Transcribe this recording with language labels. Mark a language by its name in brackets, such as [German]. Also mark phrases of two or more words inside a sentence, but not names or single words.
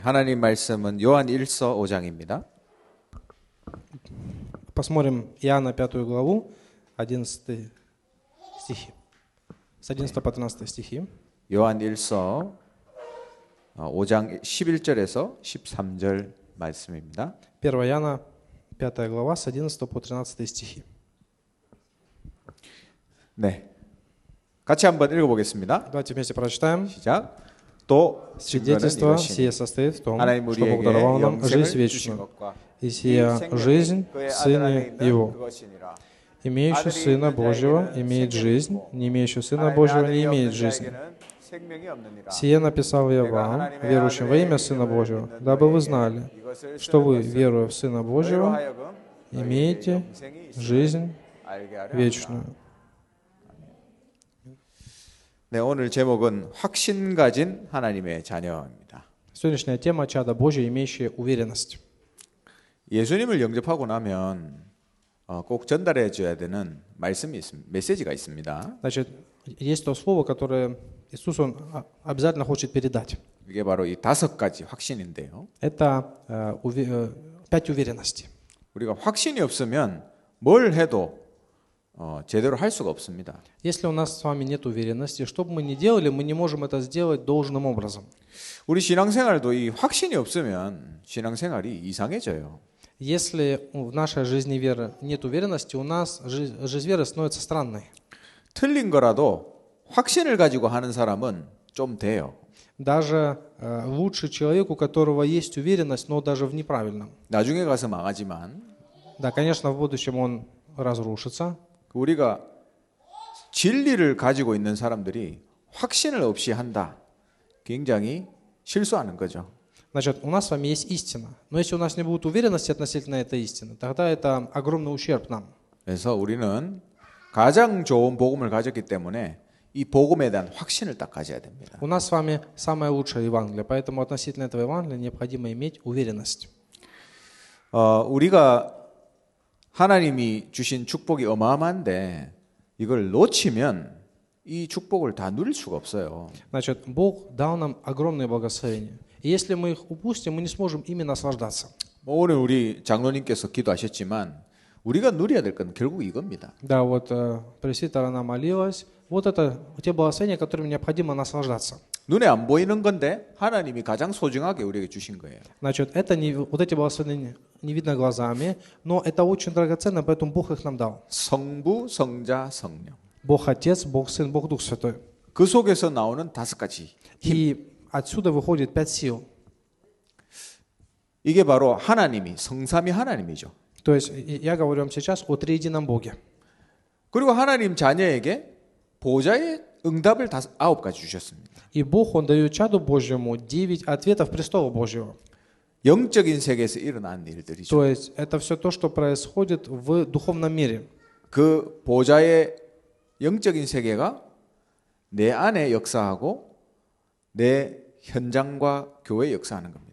[Korean] 하나님 말씀은 요한 1서 5장입니다. [Russian] Посмотрим Иоанна 5 главу, 11 стихи. С 11 по 13 стихи. [Korean] 요한 1서 5장 11절에서 13절 말씀입니다. [Russian] 1 Иоанна 5 глава, с 11 по 13 стихи. [Korean] 네, 같이 한번 읽어보겠습니다. [Russian] Давайте вместе прочитаем. [Korean] 시작. 또 [Russian] Свидетельство сие состоит в том, что Бог даровал нам жизнь вечную, и сия жизнь в Сыне Его. Имеющий Сына Божьего имеет жизнь, не имеющий Сына Божьего не имеет жизни. Сие написал я вам, верующим во имя Сына Божьего, дабы вы знали, что вы, веруя в Сына Божьего, имеете жизнь вечную. [Korean] 네, 오늘 제목은 확신 가진 하나님의 자녀입니다. [Russian] Сегодняшняя тема — чада Божье, имеющие уверенность. [Korean] 예수님을 영접하고 나면 꼭 전달해 줘야 되는 말씀이 있습니다. 메시지가 있습니다. [Russian] Значит, есть то слово, которое Иисус Он обязательно хочет передать. [Korean] 이게 바로 이 5가지 확신인데요. [Russian] Это 5 уверенностей. [Korean] 우리가 확신이 없으면 뭘 해도 제대로 할 수가 없습니다. [Russian] Если у нас с вами нет уверенности, что бы мы ни делали, мы не можем это сделать должным образом. [Korean] 우리 신앙생활도 이 확신이 없으면 신앙생활이 이상해져요. [Russian] Если в нашей жизни веры нет уверенности, у нас жизнь веры становится странной. [Korean] 틀린 거라도 확신을 가지고 하는 사람은 좀 돼요. [Russian] Даже лучший человек, у которого есть уверенность, но даже в неправильном. [Korean] 나중에 가서 망하지만 [Russian] Да, конечно, в будущем он разрушится. [Korean] 우리가 진리를 가지고 있는 사람들이 확신을 없이 한다. 굉장히 실수하는 거죠. [Russian] Значит, у нас с вами есть истина. Но если у нас не будет уверенности относительно этой истины, тогда это огромный ущерб нам. [Korean] 그래서 우리는 가장 좋은 복음을 가졌기 때문에 이 복음에 대한 확신을 딱 가져야 됩니다. [Russian] У нас с вами самое лучшее Евангелие, поэтому относительно этого Евангелия необходимо иметь уверенность. [Korean] 우리가 하나님이 주신 축복이 어마어마한데 이걸 놓치면 이 축복을 다 누릴 수가 없어요. [Russian] Значит, Бог дал нам огромные благословения. И если мы их упустим, мы не сможем ими наслаждаться. [Korean] 오늘 우리 장로님께서 기도하셨지만 우리가 누려야 될 건 결국 이겁니다. [Russian] Да, вот пресвитер она молилась. Вот это те благословения, которыми необходимо наслаждаться. [Korean] 눈에 안 보이는 건데 하나님이 가장 소중하게 우리에게 주신 거예요. [Russian] Значит, это не, вот эти благословения не видно глазами, но это очень драгоценно, поэтому Бог их нам дал. [Korean] 성부, 성자, 성령. [Russian] Бог Отец, Бог Сын, Бог Дух Святой. [Korean] 그 속에서 나오는 5가지. [Russian] И отсюда выходит 5 сил. [Korean] 이게 바로 하나님이 성삼위 하나님이죠. [Russian] То есть я говорю вам сейчас о триедином Боге. [Korean] 그리고 하나님 자녀에게 보좌의 응답을 9가지 주셨습니다. [Russian] И Бог, Он дает чаду Божьему 9 ответов престола Божьего. [Korean] 영적인 세계에서 일어난 일들이죠. [Russian] То есть это все то, что происходит в духовном мире. [Korean] 그 보좌의 영적인 세계가 내 안에 역사하고 내 현장과 교회에 역사하는 겁니다.